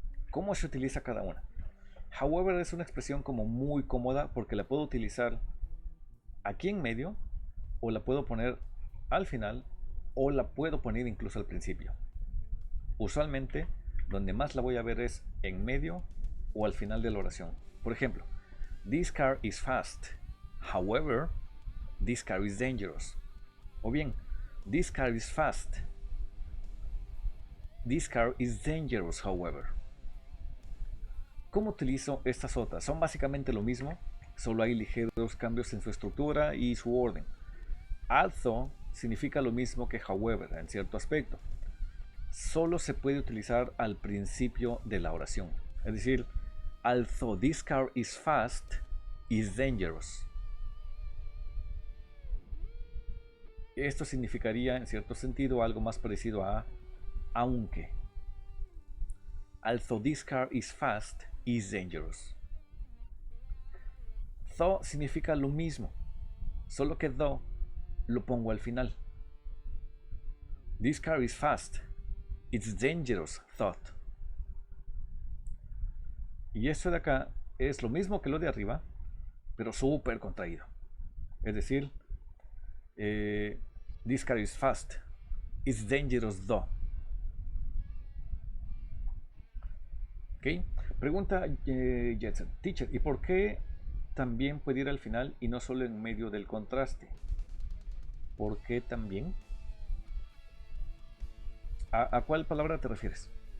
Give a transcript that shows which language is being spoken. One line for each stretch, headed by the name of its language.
Spanish: ¿Cómo se utiliza cada una? However es una expresión como muy cómoda porque la puedo utilizar aquí en medio, o la puedo poner al final, o la puedo poner incluso al principio. Usualmente, donde más la voy a ver es en medio o al final de la oración. Por ejemplo,
English: this car is fast. However, this car is dangerous.
Spanish: O bien,
English: this car is fast. This car is dangerous, however.
Spanish: ¿Cómo utilizo estas otras? Son básicamente lo mismo, solo hay ligeros cambios en su estructura y su orden. Although significa lo mismo que however en cierto aspecto. Solo se puede utilizar al principio de la oración. Es decir,
English: although this car is fast, is dangerous.
Spanish: Esto significaría en cierto sentido algo más parecido a aunque.
English: Although this car is fast, is dangerous.
Spanish: Though significa lo mismo, solo que though lo pongo al final.
English: This car is fast, it's dangerous, thought.
Spanish: Y esto de acá es lo mismo que lo de arriba, pero súper contraído. Es decir,
English: this car is fast, it's dangerous though. ¿Ok?
Spanish: Pregunta Jetson, teacher, ¿y por qué también puede ir al final y no solo en medio del contraste? ¿Por qué también? ¿A cuál palabra te refieres?